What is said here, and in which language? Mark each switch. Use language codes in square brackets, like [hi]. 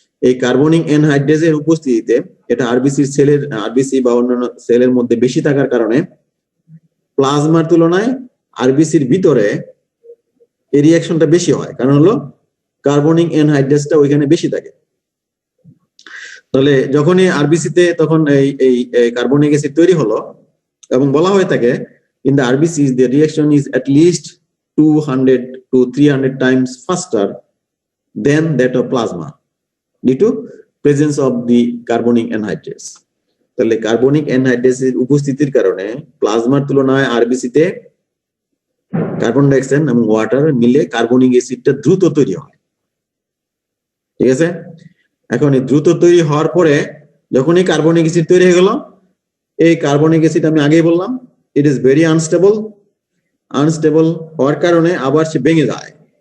[bn] এই কার্বনিক অ্যানহাইড্রেজের উপস্থিতিতে এটা আরবিসি বা অন্যান্য সেলের মধ্যে বেশি থাকার কারণে প্লাজমার তুলনায় আরবিসির ভিতরে এই রিঅ্যাকশনটা বেশি হয়, কারণ হলো কার্বনিক অ্যানহাইড্রেজটা ওইখানে বেশি থাকে। তাহলে যখনই আরবিসিতে তখন এই কার্বনিক অ্যাসিড তৈরি হলো, এবং বলা হয়ে থাকে [en] in the RBCs the reaction is at least 200 to 300 times faster than that of plasma due to presence of the carbonic anhydrase. [bn] তাহলে কার্বনিক অ্যানহাইড্রেজের উপস্থিতির কারণে প্লাজমার তুলনায় আরবিসিতে কার্বন ডাই অক্সাইড এবং ওয়াটার মিলে কার্বনিক অ্যাসিডটা দ্রুত তৈরি হয়। ঠিক আছে? এখন এই দ্রুত তৈরি হওয়ার পরে যখনই কার্বনিক অ্যাসিড তৈরি হয়ে গেল, এই কার্বনিক অ্যাসিড আমি আগেই বললাম [en] it is very unstable [bn] হওয়ার কারণে আবার সে ভেঙে যায়।